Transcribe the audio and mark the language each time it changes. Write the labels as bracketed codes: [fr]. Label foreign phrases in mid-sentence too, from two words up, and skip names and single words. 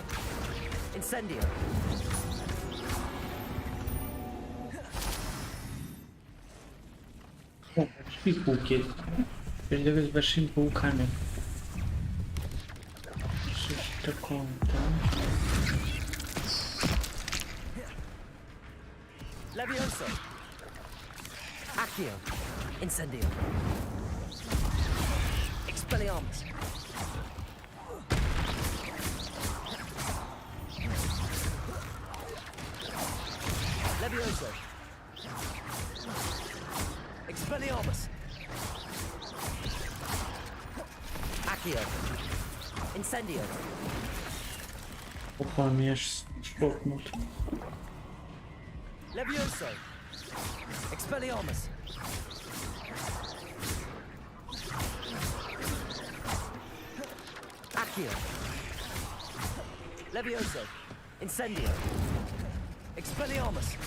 [en] Incendio! [ru] Большие пауки. Переговоры с большими пауками. Что ж такое-то? [en] Levioso! Accio! Incendio! Expelliarmus! Levioso! Expelliarmus! Accio! Incendio! [ru] Опа, меня шокнут. [en] Levioso! Expelliarmus! Accio! Levioso! Incendio! Expelliarmus!